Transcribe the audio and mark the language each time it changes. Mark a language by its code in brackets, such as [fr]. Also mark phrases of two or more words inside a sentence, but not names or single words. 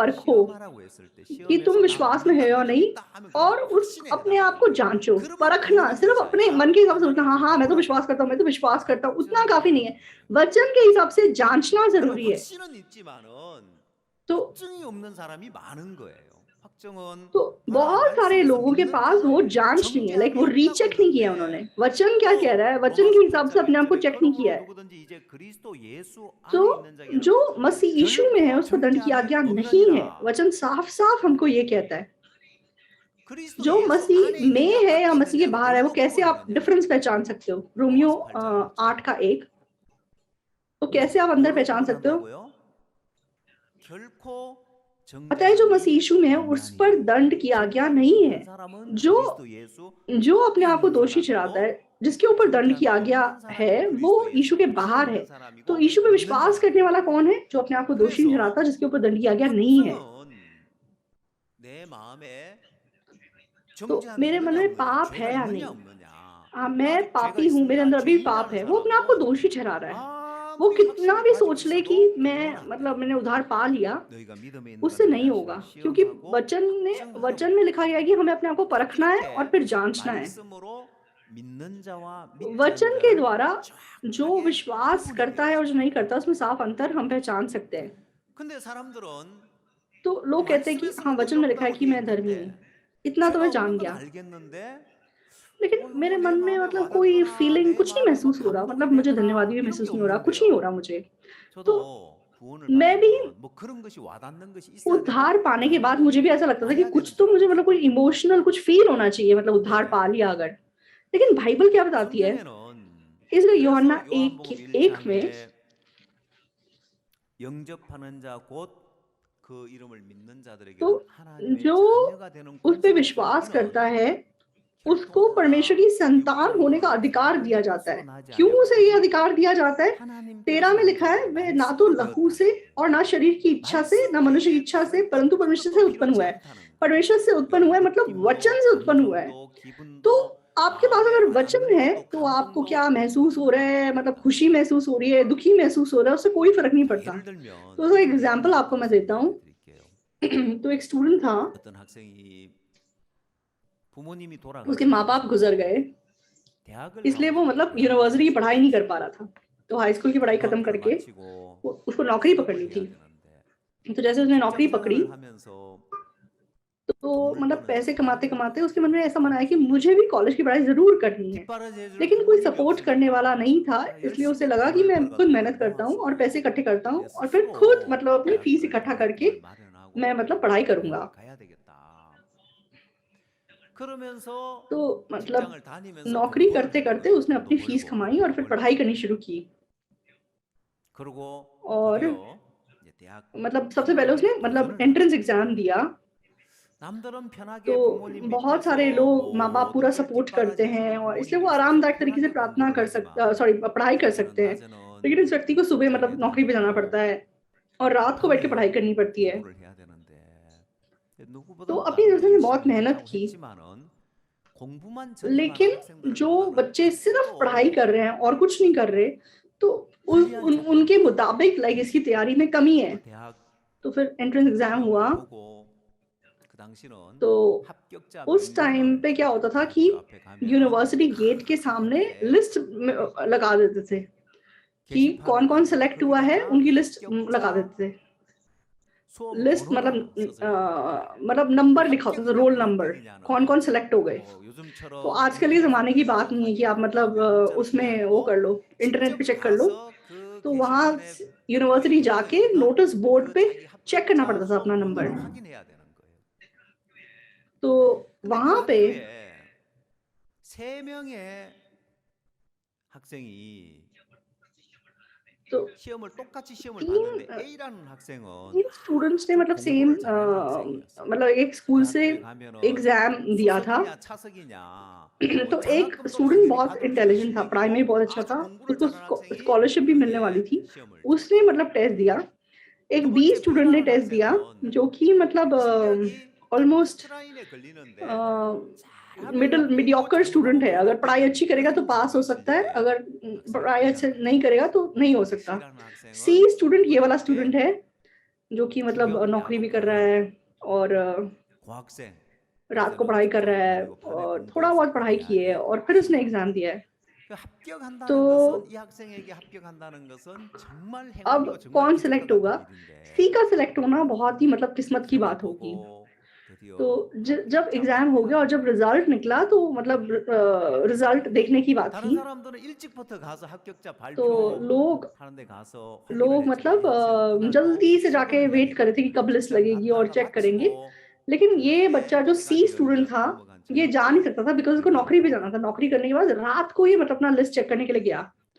[hi] परखो [ko] 시험하라고 했을 때 [hi] कि तुम [ko] 시험해서 나 [hi] विश्वास में है [ko] 믿는다 [hi] या नहीं, [ko] 믿음이 있다 하면 [hi] और [ko] 그게 [hi] उस [ko] 확신에 [hi] अपने आप [ko] 해당하는 [hi] को [ko] 거예요. [hi] जांचो, [ko] 그러면 [hi] परखना। [ko] 구원이 [hi] सिर्फ [ko] 되지 [hi] अपने [ko] 아니라 [hi] मन के हिसाब से सोचना, [ko] 하나님을 [hi] हाँ, हाँ, मैं तो [ko] 기쁘라고 [hi] विश्वास करता हूँ, मैं तो विश्वास करता हूँ, उतना [ko] 확증을 [hi] काफ़ी नहीं [ko] 해야 [hi] है। [ko] 되는 거예요. [hi] वचन के हिसाब से जांचना [ko] 그러면 [hi] ज़रूरी है। [ko] 확신은 있지만은 [hi] तो [ko] 확증이 없는 사람이 많은 거예요. 확증은 [hi] तो [ko] 하나님 [hi] बहुत सारे [ko] 말씀에서 [hi] लोगों के [ko] 믿는 [hi] पास [ko] 자는 [hi] वो जांच नहीं है, लाइक वो [ko] 정죄함이 [hi] रीचेक [ko] 없다고 [hi] नहीं किया उन्होंने। [ko] 했는데 [hi] वचन क्या कह [ko] 또 [hi] रहा है, वचन के [ko] 로마서 [hi] हिसाब [ko] 8장 [hi] से अपने आप को [ko] 1절에 [hi] चेक नहीं [ko] 그러므로 [hi] किया है। [ko] 누구든지 이제 그리스도 예수 [hi] तो [ko] 안에 있는 [hi] जो [ko] 자에게는 [hi] मसीह यीशु में है, [ko] 결코 [hi] उसको दंड की [ko] 정죄함이 [hi] आज्ञा नहीं है। [ko] 없느니라. [hi] वचन साफ-साफ हमको ये कहता है। [ko] 그리스도 [hi] जो [ko] 예수 안에 [hi] मसीह में [ko] 있느냐 [hi] है या [ko] 밖에 [hi] मसीह के [ko] 있느냐를 [hi] बाहर है, वो [ko] 뭘로 [hi] कैसे आप [ko] 구분하느냐? [hi] डिफरेंस पहचान सकते हो? रोमियो [ko] 로마서 8장 [hi] 8 [ko] 1절. [hi] का 1, तो कैसे आप अंदर [ko] 뭘로 [hi] पहचान सकते हो? [ko] 구분한다고요? 결코 [hi] अतः जो मसीह [ko] 정죄함이 [hi] यीशु में है, उस पर [ko] 없나니. [hi] दंड की आज्ञा [ko] 정죄함이 [hi] नहीं [ko] 없는 [hi] है। [ko] 사람은 [hi] जो [ko] 그리스도 예수 [hi] जो अपने [ko] 안에 [hi] आप को [ko] 있는 [hi] दोषी ठहराता है, [ko] 사람이고 [hi] जिसके ऊपर दंड की [ko] 정죄함이 [hi] आज्ञा [ko] 없는 [hi] है, [ko] 사람이 [hi] वो [ko] 그리스도 [hi] यीशु [ko] 예수 [hi] के [ko] 안에 [hi] बाहर है। [ko] 있는 [hi] तो [ko] 사람이고 [hi] यीशु पे [ko] 믿는 [hi] विश्वास करने वाला [ko] 사람이에요. [hi] कौन है? जो अपने आप को दोषी नहीं [ko] 그래서 [hi] ठहराता, जिसके ऊपर दंड की आज्ञा नहीं है। [ko] 확증은 내 마음에 [hi] तो [ko] 정죄함이 [hi] मेरे मन [ko] 있느냐 [hi] में [ko] 없느냐, [hi] पाप [ko] 죄가 [hi] है या [ko] 있느냐 [hi] नहीं? [ko] 없느냐. [hi] हाँ, मैं [ko] 아직 죄가 [hi] पापी हूँ, मेरे [ko] 있습니다. [hi] अंदर अभी पाप [ko] 죄인이라는 [hi] है। वो अपने आप को [ko] 사람은 [hi] दोषी ठहरा रहा है। वो [ko] 아무리 [hi] कितना [ko] 확신을 [hi] भी [ko] 가지고 [hi] सोच ले कि [ko] 있어도 그건 [hi] मैं [ko] 안 [hi] मतलब [ko] 돼요. [hi] मैंने उद्धार पा लिया, [ko] 너희가 믿음에 있는가 [hi] उससे [ko] 너희 [hi] नहीं [ko] 자신을 [hi] होगा, क्योंकि [ko] 시험하고 [hi] वचन [ko] 확증하라고 [hi] में लिखा गया है कि हमें अपने आप को परखना है और [ko] 이렇게 [hi] फिर जांचना है। [ko] 말씀으로 믿는 자와 믿지 않는 [hi] वचन के [ko] 자를 [hi] द्वारा जो [ko] 정확하게 [hi] विश्वास [ko] 구분이 [hi] करता है [ko] 돼요. [hi] और जो नहीं करता, उसमें साफ अंतर हम पहचान सकते हैं। [ko] 근데 사람들은 [hi] तो लोग कहते हैं कि हाँ, [ko] 말씀에서는 [hi] वचन में लिखा है [ko] 의롭다고 [hi] कि [ko] 돼 [hi] मैं धर्मी हूँ, [ko] 있는데 [hi] इतना तो [ko] 죄가 [hi] मैं [ko] 없는 [hi] जान [ko] 건 [hi] गया, [ko] 알겠는데 [hi] लेकिन मेरे [ko] 내 [hi] मन में [ko] 마음에 [hi] मतलब कोई [ko] 와닿더라 [hi] फीलिंग, [ko] 내 [hi] कुछ नहीं [ko] 마음에 뭐 [hi] महसूस हो रहा, [ko] 감동이 [hi] मतलब मुझे धन्यवाद [ko] 되더라 [hi] भी [ko] 이런 게 [hi] महसूस नहीं हो रहा, कुछ नहीं हो रहा [ko] 없는데요. [hi] मुझे। तो [ko] 저도 구원을 [hi] मैं भी [ko] 받으면 뭐 그런 것이 와닿는 것이 있어야 되고 [hi] उद्धार पाने के बाद मुझे [ko] 감동이 [hi] भी ऐसा लगता था कि [ko] 와야 [hi] कुछ [ko] 되는 [hi] तो [ko] 줄 [hi] मुझे मतलब [ko] 알았어요. [hi] कोई इमोशनल कुछ फील होना चाहिए, मतलब उद्धार [ko] 네. [hi] पा लिया अगर। लेकिन बाइबल क्या बताती है? [ko] 성경에는 [hi] इसलिए [ko] 그래서 [hi] यूहन्ना 1 [ko] 요한복음 [hi] की 1 में [ko] 1장에 영접하는 자 곧 그 이름을 믿는 자들에게는 [hi] तो [ko] 하나님의 [hi] जो [ko] 자녀가 되는 [hi] उस पे [ko] 권세를 [hi] विश्वास करता [ko] 주는 [hi] है, [ko] 이는 [hi] उसको [ko] 혈통이나 [hi] परमेश्वर की संतान होने का [ko] 육정이나 [hi] अधिकार दिया [ko] 다른 [hi] जाता [ko] 것으로 [hi] है। [ko] 나지 [hi] क्यों [ko] 아니하고 [hi] उसे ये [ko] 오직 [hi] अधिकार दिया जाता है? 13 [ko] 하나님께로서 [hi] में लिखा है, [ko] 난 [hi] वह [ko] 자로 [hi] ना तो [ko] 말씀으로 [hi] लहू से [ko] 되었다. [hi] और ना शरीर की इच्छा से, ना मनुष्य की [ko] 말씀 [hi] इच्छा से, [ko] 외에 [hi] परंतु [ko] 다른 [hi] परमेश्वर से [ko] 것도 [hi] उत्पन्न हुआ [ko] 필요치 [hi] है। [ko] 않다는 거예요. [hi] परमेश्वर से उत्पन्न हुआ है, मतलब वचन से [ko] 느낌도 [hi] उत्पन्न हुआ है। [ko] 감정도 [hi] तो [ko] 기분도 [hi] आपके पास [ko] 마음에 [hi] अगर वचन [ko] 와닿는 [hi] है, [ko] 것도 [hi] तो आपको [ko] 감동도 [hi] क्या महसूस हो रहा है, मतलब [ko] 상관없다. [hi] खुशी महसूस हो रही है, दुखी महसूस हो रहा है, उससे कोई फर्क नहीं [ko] 자, [hi] पड़ता। [ko] 예를 들면 [hi] तो उसका [ko] 이런 [hi] एग्जाम्पल [ko] 예를 [hi] आपको मैं [ko] 들어서 [hi] देता हूँ। [ko] 말씀드릴게요. [hi] तो एक स्टूडेंट था, [ko] 어떤 학생이 부모님이 [hi] उसके माँ बाप [ko] 돌아가시고 [hi] गुजर गए, [ko] 대학을 [hi] इसलिए वो [ko] 나오지 [hi] मतलब [ko] 못하고 [hi] यूनिवर्सिटी की [ko] 하는 [hi] पढ़ाई नहीं कर पा रहा था। तो हाई स्कूल की पढ़ाई खत्म [ko] 중학교를 [hi] करके [ko] 마치고 [hi] उसको नौकरी [ko] 취업을 [hi] पकड़नी [ko] 해야 [hi] थी। [ko] 되는데 [hi] तो जैसे उसने नौकरी [ko] 직장 [hi] पकड़ी, [ko] 생활을 하면서 [hi] तो [ko] 돈을 [hi] मतलब [ko] 버는 [hi] पैसे [ko] 일을 [hi] कमाते [ko] 하려고 [hi] कमाते उसके मन में ऐसा मन आया कि मुझे भी कॉलेज की पढ़ाई जरूर करनी है, [ko] 뒷바라지 [hi] लेकिन कोई [ko] 부모님이 [hi] सपोर्ट करने वाला [ko] 없으니까 [hi] नहीं था। [ko] 자, [hi] इसलिए उसे [ko] 열심히 [hi] लगा कि [ko] 돈을 [hi] मैं खुद [ko] 벌어가지고 [hi] मेहनत करता हूँ और पैसे [ko] 모아서 [hi] इकट्ठे करता हूँ [ko] 내 [hi] और फिर खुद [ko] 스스로 [hi] मतलब अपनी फीस [ko] 대학을 [hi] इकट्ठा करके [ko] 장학금을 마련하고 [hi] मैं मतलब पढ़ाई करूंगा। [ko] 대학을 가야 되겠다. 그러면서 [hi] तो मतलब [ko] 직장을 다니면서 [hi] नौकरी [ko] 돈 [hi] करते [ko] 벌어주는 [hi] करते [ko] 거예요. [hi] उसने [ko] 돈도 [hi] अपनी फीस [ko] 벌고 [hi] कमाई और [ko] 돈도 [hi] फिर [ko] 벌고 [hi] पढ़ाई करनी शुरू की। [ko] 그리고 [hi] और [ko] 드디어 이제 대학 [hi] मतलब सबसे पहले उसने मतलब [ko] 도전을 [hi] एंट्रेंस [ko] 하게 [hi] एग्जाम [ko] 돼요. [hi] दिया। [ko] 남들은 편하게 [hi] तो [ko] 부모님 [hi] बहुत [ko] 밑에서 [hi] सारे लोग माँ बाप [ko] 모든 [hi] पूरा [ko] 걸 [hi] सपोर्ट करते [ko] 뒷바라지 [hi] हैं [ko] 해주는 [hi] और इसलिए [ko] 부모님이 [hi] वो [ko] 있어서 [hi] आरामदायक तरीके से [ko] 편하게 [hi] प्रार्थना [ko] 공부를 [hi] कर [ko] 하지만 [hi] सकते, सॉरी, पढ़ाई कर [ko] 문제는 [hi] सकते हैं। [ko] 낮에는 [hi] लेकिन इस व्यक्ति को सुबह मतलब [ko] 직장에 [hi] नौकरी पे जाना [ko] 다니고 [hi] पड़ता है। और रात को बैठ के [ko] 밤에 [hi] पढ़ाई करनी पड़ती है। [ko] 공부를 해야 되는데 [hi] तो [ko] 누구보다도 [hi] अपनी तरफ [ko] 나름대로 [hi] से बहुत [ko] 열심히 [hi] मेहनत [ko] 하려고 [hi] की, [ko] 했지만은 공부만 전념하는 [hi] लेकिन [ko] 학생들을 [hi] जो [ko] 보다는 [hi] बच्चे सिर्फ पढ़ाई [ko] 또 [hi] कर रहे हैं और कुछ नहीं कर रहे, तो [ko] 불리한 [hi] उनके [ko] 조건이 [hi] मुताबिक लाइक इसकी तैयारी में कमी है। [ko] 그 대학 [hi] तो फिर [en] entrance exam [ko] 시험을 [hi] हुआ, [ko] 보고 그 당시는 [hi] तो [ko] 합격자 [hi] उस टाइम [ko] 명단은 [hi] पे क्या होता था कि [ko] 대학교 앞에 가면은 [en] university gate [hi] के सामने [ko] 크게 [hi] लिस्ट लगा देते थे कि [ko] 게시판을 [hi] कौन कौन [ko] 가지고 [hi] सेलेक्ट हुआ है, [ko] 거기다가 [hi] उनकी लिस्ट लगा [ko] 합격자 [hi] देते थे। [ko] 수험 [hi] लिस्ट [ko] 번호를 써서 입력합니다. [hi] मतलब [ko] 그 [hi] नंबर लिखा होता था, [ko] 합격이냐 [en] roll number, [hi] कौन [ko] 불합격이냐는 [hi] कौन सेलेक्ट हो गए। [ko] 뭐 [hi] तो [ko] 요즘처럼 [hi] आजकल ये जमाने की [ko] 인터넷으로 [hi] बात नहीं है कि आप [ko] 수업하니까 [hi] मतलब [ko] 명문자는 [hi] उसमें वो [ko] 아니고 [hi] कर लो, इंटरनेट पे [ko] 직접 [hi] चेक कर लो। [ko] 가서 그 [hi] तो वहां [ko] 게시판에 [hi] यूनिवर्सिटी [ko] 표시되어 [hi] जाके [ko] 있는 [en] notice board [ko] 그 [hi] पे [ko] 자기 [hi] चेक करना [ko] 합격자 [hi] पड़ता था अपना [ko] 수험 [hi] नंबर। [ko] 번호를 확인해야 되는 거예요. [hi] तो [ko] 근데 그 [hi] वहां पे [ko] 학교에 3명의 학생이 [hi] तो [ko] 시험을 똑같이 시험을 [hi] तीन [ko] 봤는데 A라는 학생은 [hi] तीन स्टूडेंट्स ने [ko] 아주 [hi] मतलब सेम [ko] 공부를 잘하는 학생이었어요. [hi] मतलब एक [ko] 그 [hi] स्कूल से [ko] 학교에 가면은 [hi] एग्जाम दिया था। [ko] 수석이냐 차석이냐 뭐 [hi] तो एक [ko] 장학금도 [hi] स्टूडेंट [ko] 당연히 [hi] बहुत [ko] 받을 [hi] इंटेलिजेंट था, पढ़ाई में [ko] 실력이고 [hi] बहुत अच्छा [ko] 아주 [hi] था, [ko] 공부를 [hi] उसको [ko] 잘하는 학생이 [hi] स्कॉलरशिप भी मिलने वाली [ko] 거기에 [hi] थी। [ko] 시험을 [hi] उसने [ko] 쳤어요. [hi] मतलब टेस्ट दिया। [ko] 두 [hi] एक बी [ko] 번째 [hi] स्टूडेंट ने [ko] B라는 [hi] टेस्ट दिया, [ko] 학생은 [hi] जो कि मतलब [ko] 실력이 딱 [hi] ऑलमोस्ट [ko] 커트라인에 걸리는데 잘하면 [hi] मिडिल [ko] 합격이고 [en] mediocre student [ko] 잘못하면 [hi] है। अगर पढ़ाई अच्छी [ko] 불합격인 [hi] करेगा तो [ko] 그런 [hi] पास हो [ko] 정도의 [hi] सकता है, [ko] 실력의 [hi] अगर [ko] 학생이 [hi] पढ़ाई अच्छे [ko] B라는 [hi] नहीं करेगा [ko] 학생이었어요. [hi] तो नहीं हो [ko] 근데 [hi] सकता। [ko] C라는 [hi] सी [ko] 학생은 [hi] स्टूडेंट ये वाला [ko] 어렵게 [hi] स्टूडेंट है जो कि मतलब [ko] 중형 [hi] नौकरी भी [ko] 야독 [hi] कर रहा [ko] 반을 [hi] है और [ko] 고학생 [hi] रात को [ko] 요새는 [hi] पढ़ाई कर [ko] 직장 [hi] रहा है [ko] 다니고 밤에 [hi] और थोड़ा [ko] 공부해서 [hi] बहुत पढ़ाई की है, [ko] 대학에 [hi] और फिर उसने एग्जाम दिया है। [ko] 그 [hi] तो [ko] 합격한다는 것은 이 학생에게 합격한다는 것은 정말 [hi] अब [ko] 행운이고 정말 [hi] कौन [ko] 기적과 [hi] सिलेक्ट होगा? [ko] 같은 [hi] सी [ko] 일인데 [hi] का सिलेक्ट होना बहुत ही मतलब किस्मत की [ko] 시험을 [hi] बात होगी। [ko] 보고 [hi] तो [ko] 드디어 [hi] जब [ko] 합격자 [hi] एग्जाम हो गया और [ko] 발표를 [hi] जब रिजल्ट निकला, तो मतलब रिजल्ट देखने की बात [ko] 다른 [hi] थी। [ko] 사람들은 일찍부터 가서 합격자 [hi] तो लोग [ko] 발표하는 데 가서 확인을 [hi] लोग [ko] 했지만 [hi] मतलब [ko] 이 학생은 그날도 [hi] जल्दी से [ko] 시간을 [hi] जाके वेट कर रहे थे कि कब लिस्ट [ko] 합격자를 [hi] लगेगी और [ko] 나타나 [hi] चेक करेंगे। [ko] 마치고 [hi] लेकिन ये बच्चा जो सी [ko] 시간이 [hi] स्टूडेंट था, [ko] 넘어간 [hi] ये जा नहीं [ko] 저녁에 [hi] सकता था बिकॉज उसको नौकरी पे [ko] 결과를 [hi] जाना था। नौकरी करने के बाद रात को ये मतलब अपना [en] list check [hi] करने के लिए गया।